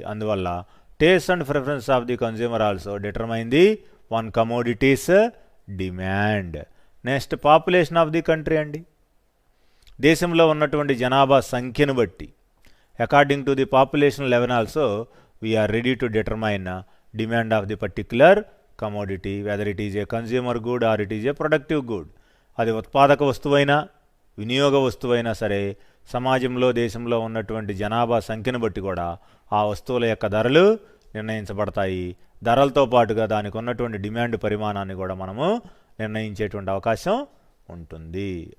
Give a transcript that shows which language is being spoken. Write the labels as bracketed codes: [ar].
[en] అందువల్ల taste and preference of the consumer also determine the one commodities demand. Next population of the country అండి. [te] దేశంలో ఉన్నటువంటి జనాభా సంఖ్యను బట్టి [en] According to the population level also we are ready to determine demand of the particular commodity, whether it is a consumer good or it is a productive good. [te] అది ఉత్పాదక వస్తువైనా వినియోగ వస్తువైనా సరే సమాజంలో దేశంలో ఉన్నటువంటి జనాభా సంఖ్యను బట్టి కూడా ఆ వస్తువుల యొక్క ధరలు నిర్ణయించబడతాయి. ధరలతో పాటుగా దానికి ఉన్నటువంటి డిమాండ్ పరిమాణాన్ని కూడా మనము నిర్ణయించేటువంటి అవకాశం ఉంటుంది.